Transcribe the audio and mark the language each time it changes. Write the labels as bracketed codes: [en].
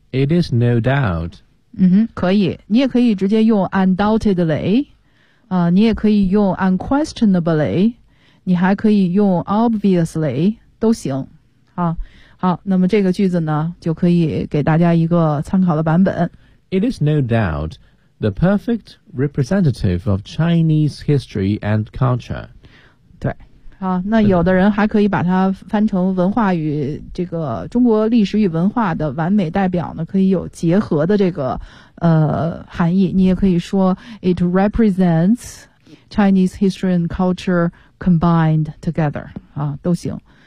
[en] It is no doubt。 [zh] 嗯哼，可以，你也可以直接用 undoubtedly 啊，你也可以用 unquestionably， 你还可以用 obviously， 都行啊。好，那么这个句子呢就可以给大家一个参考的版本。 [en] It is no doubt the perfect representative of Chinese history and culture。 [zh] 对，好，那有的人还可以把它翻成文化与这个中国历史与文化的完美代表呢，可以有结合的这个含义。你也可以说 [en] It represents Chinese history and culture combined together [zh] 啊，都行。